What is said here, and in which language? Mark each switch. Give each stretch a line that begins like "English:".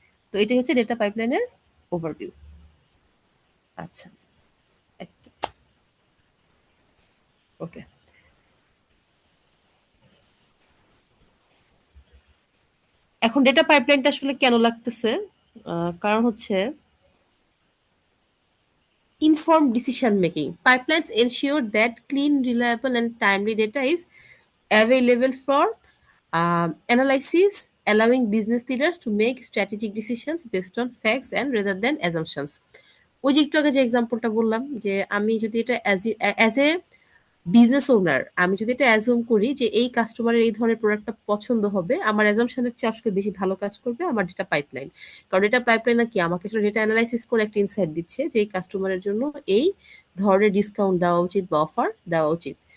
Bangla: তো এটাই হচ্ছে ডেটা পাইপলাইনের ওভারভিউ। আচ্ছা, ওকে। এখন ডেটা পাইপলাইনটা আসলে কেন লাগতেছে? কারণ হচ্ছে
English: informed decision making. Pipelines ensure that clean, reliable, and timely data is available for analysis, allowing business leaders to make strategic decisions based on facts and rather than assumptions.
Bangla: ওই যে একটু আগে যে এক্সাম্পলটা বললাম যে আমি যদি এটা অ্যাজ এ বিজনেস ওনার, আমি যদি এটা অ্যাজুম করি যে এই কাস্টমারের এই ধরনের প্রোডাক্টটা পছন্দ হবে, আমার অ্যাজাম্পশনের চেয়ে আসলে বেশি ভালো কাজ করবে আমার ডেটা পাইপলাইন। কারণ ডেটা পাইপলাইন কি আমাকে একটা ডেটা অ্যানালাইসিস করে একটা ইনসাইট দিচ্ছে যে এই কাস্টমারের জন্য এই ধরনের ডিসকাউন্ট দেওয়া উচিত বা অফার দেওয়া উচিত।